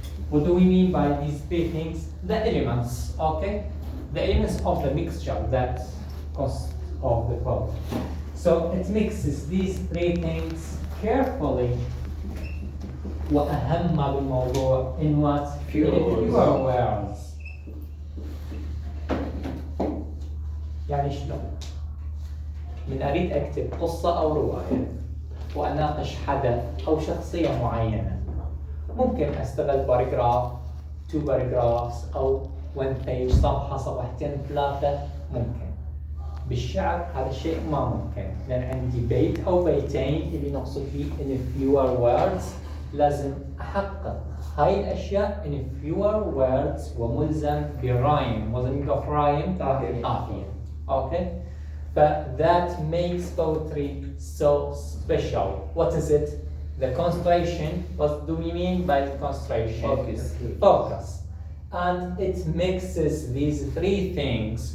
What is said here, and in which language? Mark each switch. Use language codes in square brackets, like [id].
[en] What do we mean by these three things? The elements, okay? The elements of the mixture that consists of the poem. So it mixes these three things carefully. [ar] وأهم بالموضوع [en] in what? Fewer In fewer words. [ar] يعني شلون؟ من أريد أكتب قصة أو رواية وأناقش حدث أو شخصية معينة، ممكن أستغل باراجراف 2 paragraphs أو 1 page صفحة صفحتين 3 ممكن. بالشعر هذا الشيء ما ممكن، لأن عندي بيت أو بيتين اللي نقصد فيه [en] in fewer words. [ar] لازم أحقق هاي الأشياء [en] in fewer words [ar] وملزم برايم. [en] وزن of rhyme قافية. Okay? But that makes poetry so special. What is it? The concentration. What do we mean by concentration? Focus. Focus. And it mixes these three things.